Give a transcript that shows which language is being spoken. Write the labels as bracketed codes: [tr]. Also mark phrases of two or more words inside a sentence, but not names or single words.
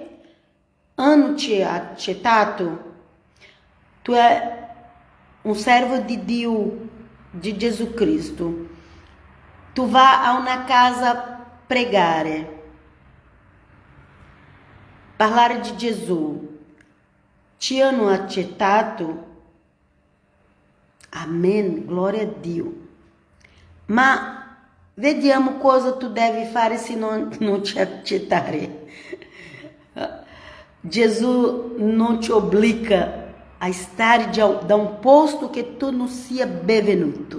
[it] Non ci ha accettato, tu è un servo di Dio, di Gesù Cristo. Tu vai a una casa pregare, parlare di Gesù. Ti hanno accettato? [pt] Amém, glória a Dio. [it] Ma vediamo cosa tu devi fare se non ti accettare. Gesù non ti obbliga a stare da un posto che tu non sia benvenuto.